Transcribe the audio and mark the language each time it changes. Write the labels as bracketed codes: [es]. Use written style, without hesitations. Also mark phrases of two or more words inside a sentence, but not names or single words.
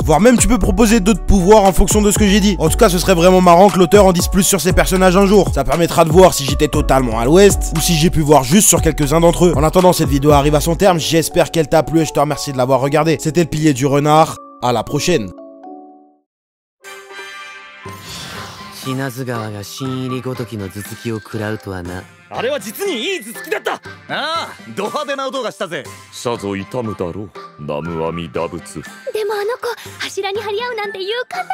[fr] Voire même, tu peux proposer d'autres pouvoirs en fonction de ce que j'ai dit. En tout cas, ce serait vraiment marrant que l'auteur en dise plus sur ses personnages un jour. Ça permettra de voir si j'étais totalement à l'ouest, ou si j'ai pu voir juste sur quelques-uns d'entre eux. En attendant, cette vidéo arrive à son terme. J'espère qu'elle t'a plu et je te remercie de l'avoir regardé. C'était le pilier du renard. À la prochaine. [ja] 品津川が新入りごときの頭突きを食らうとはな。あれは実にいい頭突きだった。ああ、ド派手な音がしたぜ。さぞ痛むだろう、南無阿弥陀仏。でもあの子柱に張り合うなんて勇敢なのね。